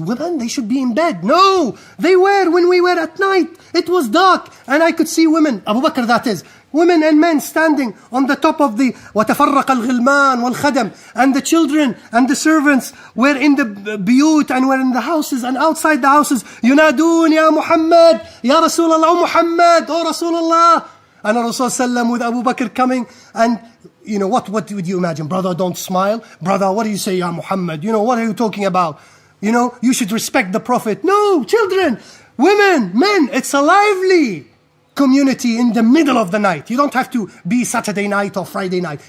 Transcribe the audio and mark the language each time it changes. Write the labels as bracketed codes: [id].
[en] Women, they should be in bed. No, they were when we were at night. It was dark and I could see women, Abu Bakr that is, women and men standing on the top of the [ar] وَتَفَرَّقَ الْغِلْمَانِ وَالْخَدَمْ, [en] and the children and the servants were in the biyut and were in the houses and outside the houses. [ar] يُنَادُونَ يَا مُحَمَّد يَا رَسُولَ اللَّهِ, [en] oh Muhammad, oh Rasulullah. And Rasulullah with Abu Bakr coming, and what would you imagine? Brother, don't smile. Brother, what do you say, Ya Muhammad? What are you talking about? You should respect the Prophet. No, children, women, men, it's a lively community in the middle of the night. You don't have to be Saturday night or Friday night.